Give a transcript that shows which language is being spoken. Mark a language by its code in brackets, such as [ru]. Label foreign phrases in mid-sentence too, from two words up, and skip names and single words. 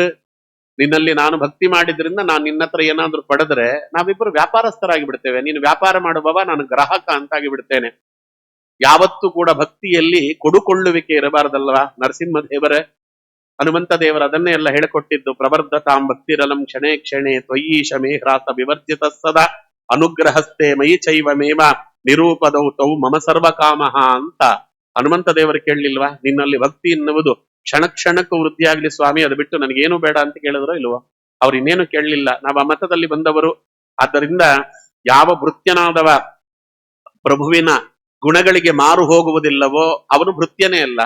[kn] ನಿನ್ನಲ್ಲಿ ನಾನು ಭಕ್ತಿ ಮಾಡಿದ್ರಿಂದ ನಾನು ನಿನ್ನ ಹತ್ರ ಏನಾದ್ರೂ ಪಡೆದ್ರೆ ನಾವಿಬ್ಬರು ವ್ಯಾಪಾರಸ್ಥರಾಗಿ ಬಿಡ್ತೇವೆ. ನೀನು ವ್ಯಾಪಾರ ಮಾಡುವವ, ನಾನು ಗ್ರಾಹಕ ಅಂತಾಗಿ ಬಿಡ್ತೇನೆ. ಯಾವತ್ತೂ ಕೂಡ ಭಕ್ತಿಯಲ್ಲಿ ಕೊಡುಕೊಳ್ಳುವಿಕೆ ಇರಬಾರದಲ್ವಾ ನರಸಿಂಹ ದೇವರೇ? ಹನುಮಂತ ದೇವರು ಅದನ್ನೇ ಎಲ್ಲ ಹೇಳಿಕೊಟ್ಟಿದ್ದು. [sa] ಪ್ರವರ್ಧತಾಂ ಭಕ್ತಿರಲಂ ಕ್ಷಣೇ ಕ್ಷಣೇ ತ್ವಯೀಶ ಮೇ ಹ್ರಾಸ ವಿವರ್ಜಿತ ಸದಾ ಅನುಗ್ರಹಸ್ಥೆ ಮಯಿ ಚೈವ ಮೇವ ನಿರೂಪದೌ ತೌ ಮಮ ಸರ್ವಕಾಮಃ [kn] ಅಂತ ಹನುಮಂತ ದೇವರು ಕೇಳಲಿಲ್ವಾ? ನಿನ್ನಲ್ಲಿ ಭಕ್ತಿ ಎನ್ನುವುದು ಕ್ಷಣ ಕ್ಷಣಕ್ಕೂ ವೃದ್ಧಿ ಆಗ್ಲಿ ಸ್ವಾಮಿ, ಅದು ಬಿಟ್ಟು ನನಗೇನು ಬೇಡ ಅಂತ ಕೇಳಿದ್ರು ಇಲ್ವೋ? ಅವ್ರು ಇನ್ನೇನು ಕೇಳಲಿಲ್ಲ. ನಾವು ಆ ಮತದಲ್ಲಿ ಬಂದವರು. ಆದ್ದರಿಂದ ಯಾವ ಭೃತ್ಯನಾದವ ಪ್ರಭುವಿನ ಗುಣಗಳಿಗೆ ಮಾರು ಹೋಗುವುದಿಲ್ಲವೋ ಅವನು ಭೃತ್ಯನೇ ಅಲ್ಲ.